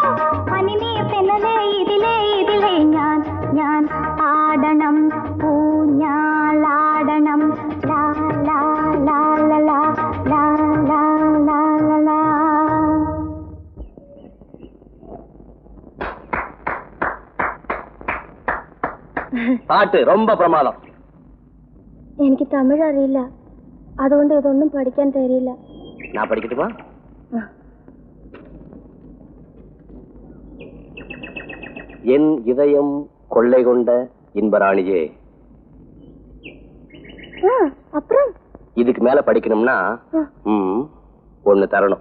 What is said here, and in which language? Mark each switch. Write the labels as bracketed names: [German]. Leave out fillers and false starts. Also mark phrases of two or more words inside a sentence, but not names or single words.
[Malayalam] മണിനീർ തെന്നലേ ഇതിലേ ഇതിലേ ഞാൻ ആടണം ഊഞ്ഞാലാടണം. லா லா லா லா லா லா லா லா லா. [Tamil] பாட்டு ரொம்ப பிரமாதம். [Malayalam] എനിക്ക് തമിഴ് അറിയില്ല, അതുകൊണ്ട് ഇതൊന്നും പഠിക്കാൻ തരില്ല. [Tamil] நான் படிக்கட்டுமா? என் இதயம் கொள்ளை கொண்ட இன்பராணியே. அப்புறம் இதுக்கு மேல படிக்கணும்னா ஒண்ணு தரணும்.